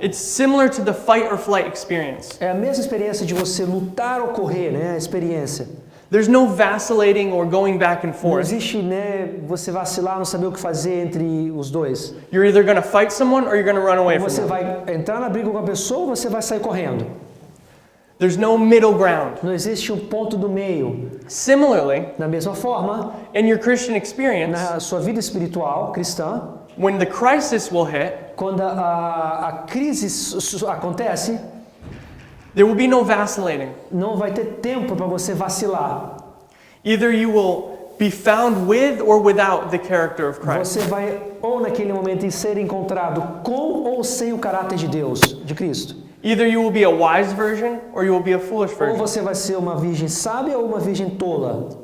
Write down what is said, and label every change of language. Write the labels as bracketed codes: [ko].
[en] It's similar to the fight or flight experience. [pt] É a mesma experiência de você lutar ou correr, né? A experiência. [en] There's no vacillating or going back and [pt] Não [en] forth. [pt] existe, né? Você vacilar, não saber o que fazer entre os dois. [en] You're either going to fight someone or you're going to run away [pt] Ou [en] from [pt] você [en] them. [pt] vai entrar na briga com a pessoa ou você vai sair correndo. [en] There's no middle ground. [pt] Não existe um ponto do meio. [en] Similarly, [pt] Da mesma forma, [en] in your Christian experience, [pt] na sua vida espiritual cristã, [en] when the crisis will hit, [pt] quando a crise acontece, [en] there will be no vacillating. [pt] não vai ter tempo para você vacilar. [en] Either you will be found with or without the character of Christ. [pt] Você vai ou naquele momento ser encontrado com ou sem o caráter de Deus, de Cristo. [en] Either you will be a wise virgin or you will be a foolish [pt] Ou [en] virgin. [pt] você vai ser uma virgem sábia ou uma virgem tola.